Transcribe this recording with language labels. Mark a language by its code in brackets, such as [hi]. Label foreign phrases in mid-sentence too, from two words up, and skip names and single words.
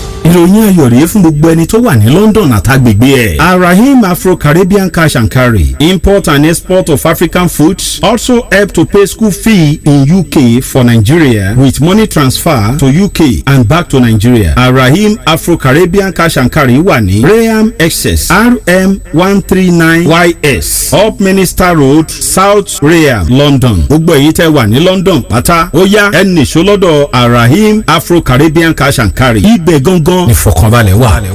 [yo] Ìròyìn ayọ̀ rèé fún gbogbo ẹni tó wà ní London àtàgbègbè ẹ̀. [en] Arahim Afro Caribbean Cash and Carry, import and export of African foods, also help to pay school fee in U K for Nigeria with money transfer to U K and back to Nigeria. [yo] Arahim Afro Caribbean Cash and Carry wà ní Graham Excess, R M one three nine Y S, Up Minister Road, South Rayam, London. Gbogbo èyí tẹ́ wà ní London pátá, ó yá, ẹ nìṣó lọ́dọ̀ Arahim Afro Caribbean Cash and Carry. Ibẹ̀ gangan ni ìfọ̀kànbalẹ̀ wà.